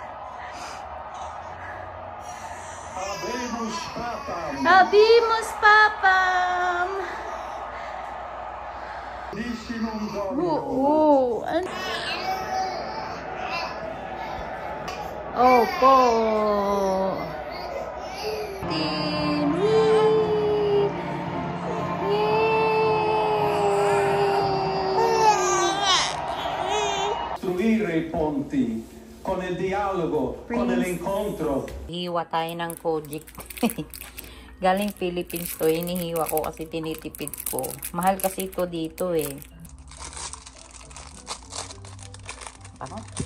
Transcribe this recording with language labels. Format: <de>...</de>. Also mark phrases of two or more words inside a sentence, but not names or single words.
<la>Habimus Papam!</la> <tl>Opo.</tl> <it>Costruire i ponti con il dialogo, con l'incontro.</it> <tl>Hiwa tayo ng Kojic. Galing Philippines to. Hinihiwa ko kasi tinitipid ko. Mahal kasi ito dito eh. Ano?</tl>